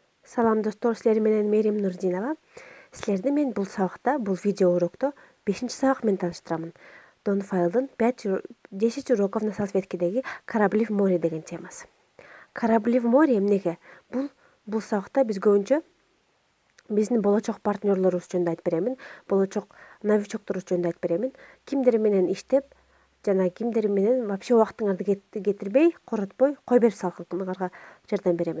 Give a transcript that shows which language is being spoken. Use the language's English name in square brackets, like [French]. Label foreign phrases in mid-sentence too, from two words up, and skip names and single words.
[Kyrgyz] Салам достор, силер менен Мерим Нурдинова. Силерди мен бул сабакта, бул видео урокто 5-чи сабак менен тааныштырамын. Дон Файлдын 10 уроков на салфеткедеги корабли в море деген темасы. Корабли в море эмнеге? Бул сабакта биз көбүнчө биздин болочок партнерлорубуз жөнүндө айтып беремин, болочок новичокторубуз жөнүндө айтып беремин. Кимдер менен иштеп, жана кимдер менен вообще убактыңарды кетирбей, коротпой, кой берип салгандарга жардам беремин.